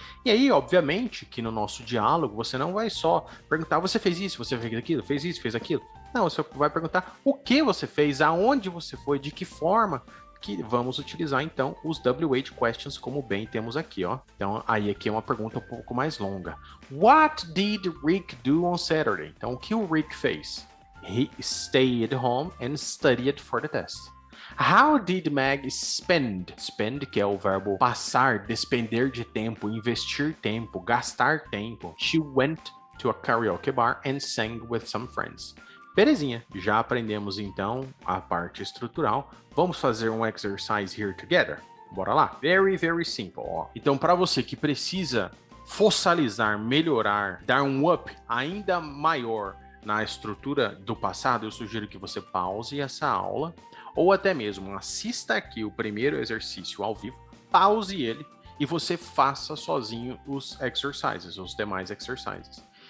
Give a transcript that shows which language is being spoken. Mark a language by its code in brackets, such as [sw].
[pt] E aí, obviamente, que no nosso diálogo você não vai só perguntar, você fez isso, você fez aquilo, fez isso, fez aquilo. Não, você vai perguntar o que você fez, aonde você foi, de que forma, que vamos utilizar então os WH questions como bem temos aqui, ó. Então aí aqui é uma pergunta um pouco mais longa. [en] What did Rick do on Saturday? [pt] Então o que o Rick fez? [en] He stayed home and studied for the test. How did Meg spend? [pt] Spend, que é o verbo passar, despender de tempo, investir tempo, gastar tempo. [en] She went to a karaoke bar and sang with some friends. [pt] Belezinha, já aprendemos então a parte estrutural. Vamos fazer um exercise here together? Bora lá? [en] Very, very simple. [pt] Ó. Então, para você que precisa fossilizar, melhorar, dar um up ainda maior na estrutura do passado, eu sugiro que você pause essa aula ou até mesmo assista aqui o primeiro exercício ao vivo, pause ele e você faça sozinho os exercises, os demais exercises.